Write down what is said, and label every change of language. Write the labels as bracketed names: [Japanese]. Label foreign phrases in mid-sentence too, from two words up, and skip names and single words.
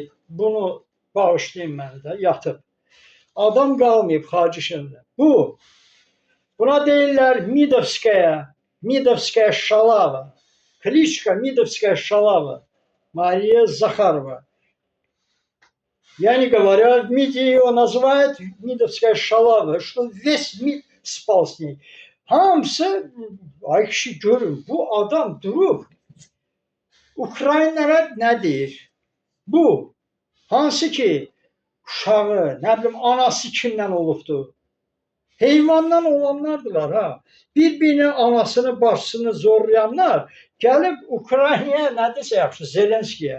[Azerbaijani] Bunu bağışlayın mənə də, yatıb. Adam qalmayıb Xarici İşlərdə. Buna deyirlər [Russian] Мидовская шалава, [Azerbaijani] Klitschko [Russian] Мидовская шалава, [Azerbaijani] Mariya Zakharova. [Russian] Yani говорят, МИД ее называют Мидовская шалава, что весь МИД спал с ней. [Azerbaijani] Hamısı, ay kişi görün, bu adam durub Ukraynalara nə deyir? Bu, hansı ki uşağı, nə bilim, anası kimdən olubdur? Heyvandan olanlardılar ha. Bir-birinin anasını, başını zorlayanlar gəlib Ukraynaya nə desə yaxşı, Zelenskiyə.